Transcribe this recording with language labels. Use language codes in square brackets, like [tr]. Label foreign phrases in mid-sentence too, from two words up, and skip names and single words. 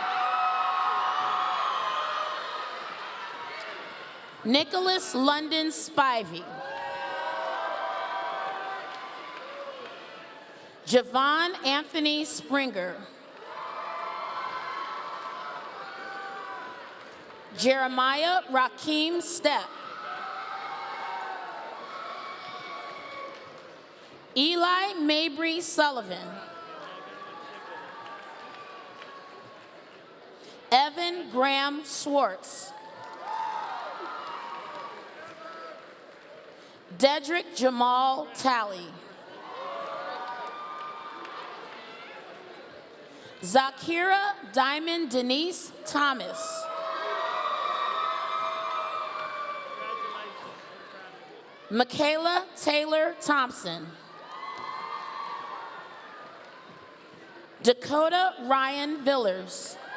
[en] Nicholas London Spivey. Javon Anthony Springer. Jeremiah Rakeem Stepp. Eli Mabry Sullivan. Evan Graham Swartz. Dedrick Jamal Talley. Zakira Diamond Denise Thomas. Michaela Taylor Thompson. Dakota Ryan Villers.